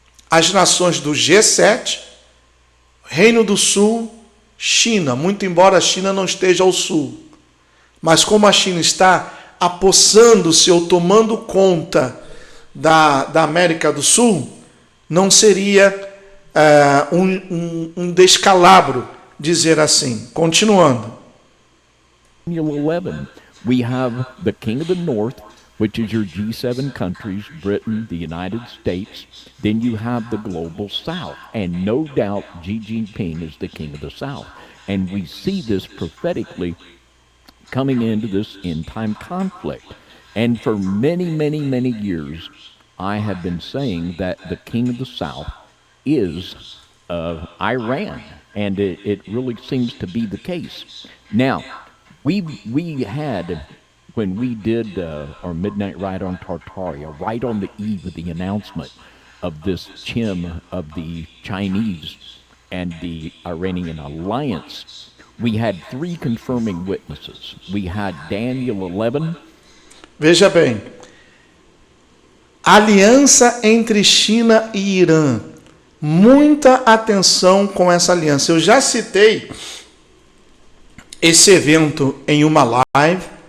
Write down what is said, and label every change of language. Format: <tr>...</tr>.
<pt>as nações do G7, Reino do Sul, China, muito embora a China não esteja ao sul. Mas como a China está apossando-se ou tomando conta da América do Sul, não seria um descalabro dizer assim. Continuando.</pt> <en>Daniel 11, we have the king of the north which is your G7 countries, Britain, the United States. Then you have the global South. And no doubt Xi Jinping is the king of the South. And we see this prophetically coming into this end-time conflict. And for many, many, many years, I have been saying that the king of the South is Iran. And it really seems to be the case. Now, we had, when we did our Midnight Ride on Tartaria, right on the eve of the announcement of this chim of the Chinese and the Iranian alliance, we had 3 confirming witnesses. We had Daniel 11.</en> <pt>Veja bem, aliança entre China e Irã. Muita atenção com essa aliança. Eu já citei esse evento em uma live.</pt>